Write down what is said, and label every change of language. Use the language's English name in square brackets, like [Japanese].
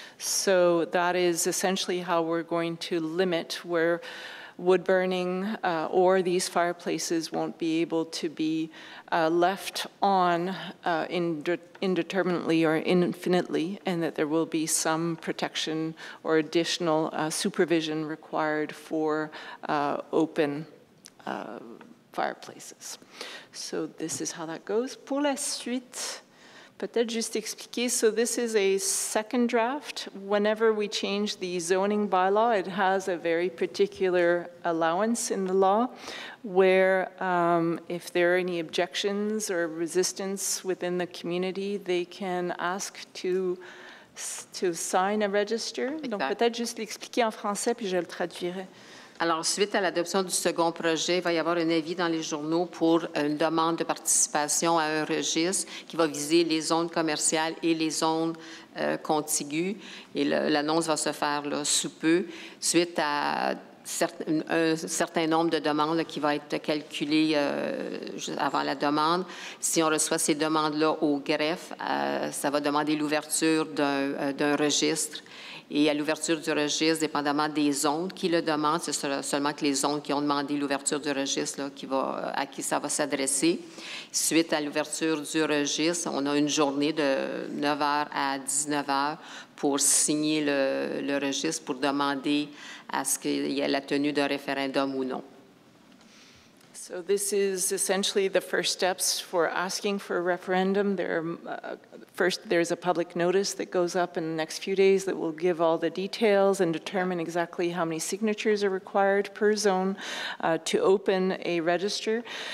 [English] So that is essentially how we're going to limit where wood burning or these fireplaces won't be able to be left on indeterminately or infinitely, and that there will be some protection or additional supervision required for open fireplaces. So this is how that goes. [French] Pour la suite, peut-être juste expliquer, [English] so this is a second draft. Whenever we change the zoning bylaw, it has a very particular allowance in the law where if there are any objections or resistance within the community, they can ask to sign a register. [French] Donc peut-être juste l'expliquer en français, puis je le traduirai. Alors, suite à l'adoption du second projet, il va y avoir un avis dans les journaux pour une demande de participation à un registre qui va viser les zones commerciales et les zones contiguës. Et l'annonce va se faire là, sous peu, suite à un certain nombre de demandes là, qui va être calculé avant la demande. Si on reçoit ces demandes-là au greffe, ça va demander l'ouverture d'un registre. Et à l'ouverture du registre, dépendamment des zones qui le demandent, c'est seulement que les zones qui ont demandé l'ouverture du registre là, à qui ça va s'adresser. Suite à l'ouverture du registre, on a une journée de 9h à 19h pour signer le registre, pour demander à ce qu'il y ait la tenue d'un référendum ou non. [English] So this is essentially the first steps for asking for a referendum. First, there's a public notice that goes up in the next few days that will give all the details and determine exactly how many signatures are required per zone to open a register.